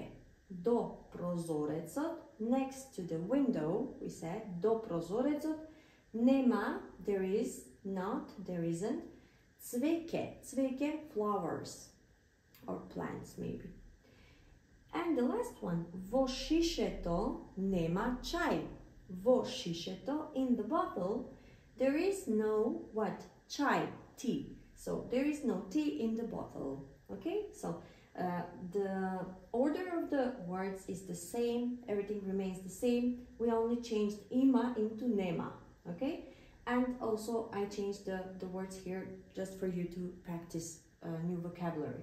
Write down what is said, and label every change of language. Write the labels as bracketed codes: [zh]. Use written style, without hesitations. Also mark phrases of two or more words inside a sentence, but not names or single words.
[mk] До прозорецот, [en] next to the window, we said, [mk] до прозорецот нема, [en] there is not, there isn't, [mk] цвеќе. Цвеќе, [en] flowers or plants maybe. And the last one, [mk] во шишето нема чај. Во шишето, [en] in the bottle, there is no what? Chai, tea. So there is no tea in the bottle. Okay, so the order of the words is the same, everything remains the same. We only changed ima into nema. Okay, and also I changed the words here just for you to practice new vocabulary.